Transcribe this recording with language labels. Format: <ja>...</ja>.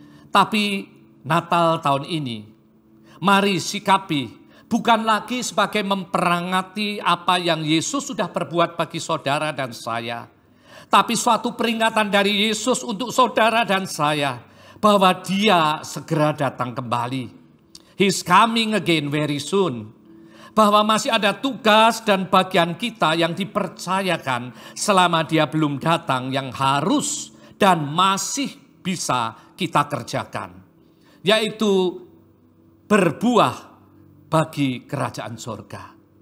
<id>Tapi Natal tahun ini, mari sikapi bukan lagi sebagai memperangati apa yang Yesus sudah perbuat bagi saudara dan saya. Tapi suatu peringatan dari Yesus untuk saudara dan saya bahwa Dia segera datang kembali.</id> <en>He's coming again very soon.</en> <id>Bahwa masih ada tugas dan bagian kita yang dipercayakan selama Dia belum datang yang harus dan masih bisa kita kerjakan. Yaitu berbuah bagi kerajaan surga.</id>